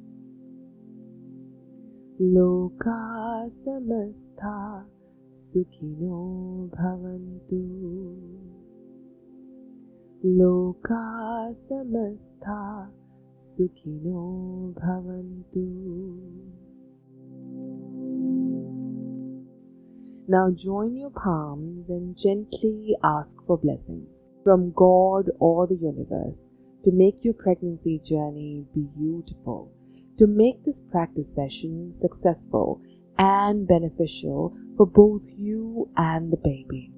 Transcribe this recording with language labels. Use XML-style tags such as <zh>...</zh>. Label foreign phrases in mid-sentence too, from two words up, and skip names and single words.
<sa>Lokah Samastha Sukhino Bhavantu. Lokah Samastha Sukhino Bhavantu.</sa> <en>Now join your palms and gently ask for blessings from God or the universe to make your pregnancy journey beautiful, to make this practice session successful and beneficial for both you and the baby.</en>